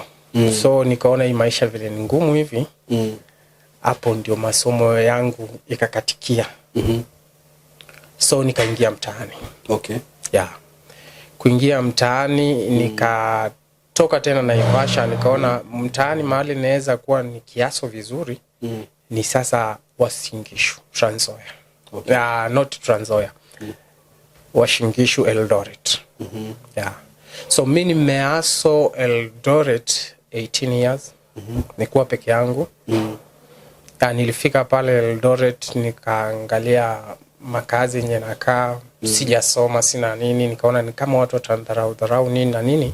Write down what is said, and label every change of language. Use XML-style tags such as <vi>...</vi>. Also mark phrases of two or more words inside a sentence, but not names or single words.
<sw>So nikaona hii maisha vile ni ngumu hivi. Hapo ndio masomo yangu ikakatikia. So nikaingia mtaani.</sw> <en>Okay. Yeah.</en> <sw>Kuingia mtaani nikatoka tena Naivasha, nikaona mtaani mahali naweza kuwa ni kiaso vizuri. Ni sasa Uasin Gishu, Trans Nzoia.</sw> <en>Okay. Not Trans Nzoia. Uasin Gishu, Eldoret. Yeah.</en> <sw>So mimi nimeaso Eldoret 18 years. Nikuwa peke yangu. Nilifika pale Eldoret nikaangalia makazi yenye nakaa, sijasoma sina nini, nikaona ni kama watu watandharau nini na nini.</sw>